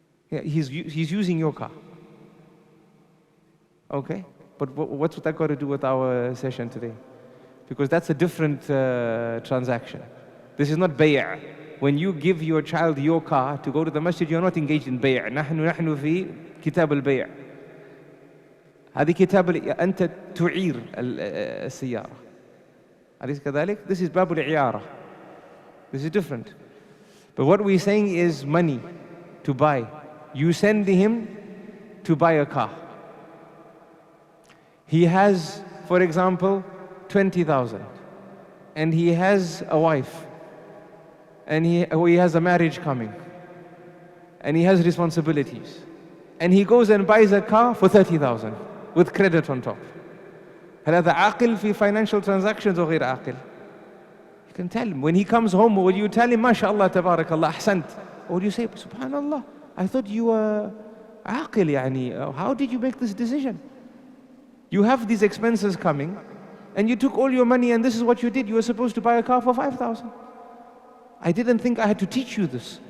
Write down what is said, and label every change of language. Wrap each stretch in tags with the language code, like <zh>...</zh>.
<en>Yeah, he's using your car. Okay? But what's that got to do with our session today? Because that's a different transaction. This is not bay'. When you give your child your car to go to the masjid, you're not engaged in bay'.</en> <ar>نحن في كتاب البيع. هذه كتاب أنت تعير السيارة. أليس كذلك?</ar> <en>This is</en> <ar>باب العيارة.</ar> <en>This is different. But what we're saying is money to buy. You send him to buy a car. He has, for example, 20,000, and he has a wife, and he has a marriage coming, and he has responsibilities, and he goes and buys a car for 30,000 with credit on top.</en> <ar>هل هذا عاقل في</ar> <en>financial transactions</en> <ar>أو غير عاقل?</ar> <en>You can tell him when he comes home. Will you tell him, "MashaAllah, tabarakallah, ahsant"? Or will you say, "Subhanallah, I thought you were</en> <ar>عاقل يعني.</ar> <en>How did you make this decision? You have these expenses coming, and you took all your money, and this is what you did. You were supposed to buy a car for 5,000. I didn't think I had to teach you this.</en>